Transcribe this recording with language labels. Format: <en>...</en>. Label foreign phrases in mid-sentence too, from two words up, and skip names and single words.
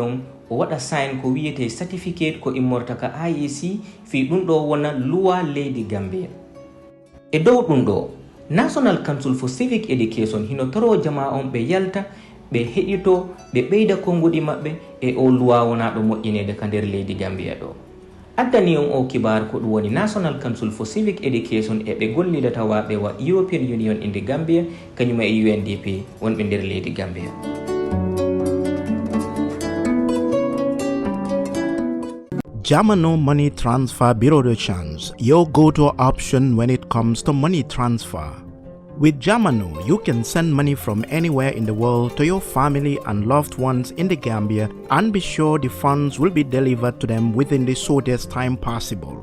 <ff>on o waɗa sign ko wiyete certificate ko immorta ka IEC fi ɗum ɗo wona luwa leydi Gambia e dow ɗum ɗo National Council for Civic Education hino toro jama on ɓe yalta ɓe heɗito ɓe ɓeyda konguɗi maɓɓe e o luwa wonaɗo moƴƴinede ka nder leydi Gambia ɗo addani on o kibar ko ɗum woni National Council for Civic Education e ɓe gollidata waɓe wa European Union inde Gambia kañuma e UNDP wonɓe nder leydi Gambia.</ff> <en>Jamano Money Transfer Bureau de Change, your go-to option when it comes to money transfer. With Jamano, you can send money from anywhere in the world to your family and loved ones in the Gambia and be sure the funds will be delivered to them within the shortest time possible.</en>